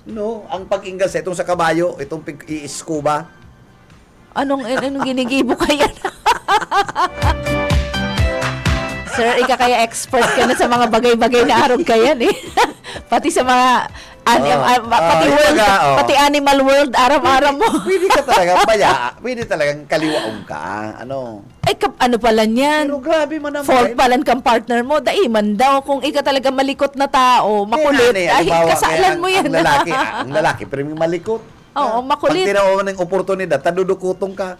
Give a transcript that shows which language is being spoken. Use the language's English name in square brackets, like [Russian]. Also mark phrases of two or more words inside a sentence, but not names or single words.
[Bikol] No, ang pag-inggansa, itong sa kabayo, itong i-scuba. Anong ginigibo kaya? Sir, ika kaya expert ka na sa mga bagay-bagay na arog kayan eh. Pati sa mga pati [English] animal world [Bikol] aram-aram mo. Pwede ka talaga pwede talagang kaliwaong ka. Ano? Ay, ano pala niyan? Pero grabe man naman. Fault pala kang partner mo. Daiman daw. Kung ika talaga malikot na tao, makulit, ay, kasalan mo yan. [Filipino] Ang lalaki, pero may malikot. Oo, makulit. [Bikol] Pag tinawa mo ng oportunidad, tadudukutong ka.